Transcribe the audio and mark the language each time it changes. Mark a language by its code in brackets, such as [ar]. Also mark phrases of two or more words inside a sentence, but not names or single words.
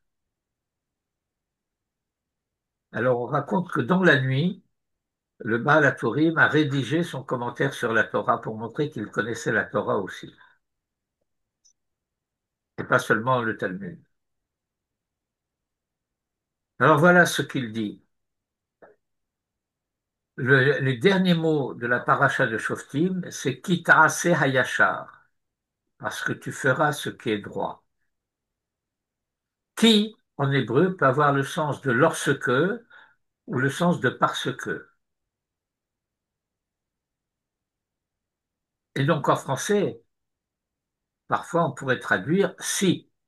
[fr] Alors on raconte que dans la nuit, le Baal HaTurim a rédigé son commentaire sur la Torah pour montrer qu'il connaissait la Torah aussi, et pas seulement le Talmud. Alors voilà ce qu'il dit. Les derniers mots de la paracha de Shoftim, c'est [he] כי תעשה הישר, [fr] parce que tu feras ce qui est droit. Qui, en hébreu, peut avoir le sens de lorsque ou le sens de parce que. Et donc en français, parfois on pourrait traduire si.